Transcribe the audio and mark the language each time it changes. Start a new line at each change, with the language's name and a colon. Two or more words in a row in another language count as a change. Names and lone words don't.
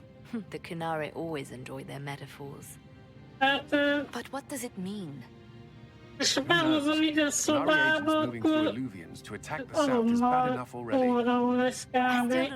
English: The Kunari always enjoy their metaphors.
Hungarian: Hát,
English: But what does it mean?
Hungarian: és behozom ide a szobába, akkor azonnal forró lesz
English: I still
Hungarian: kb.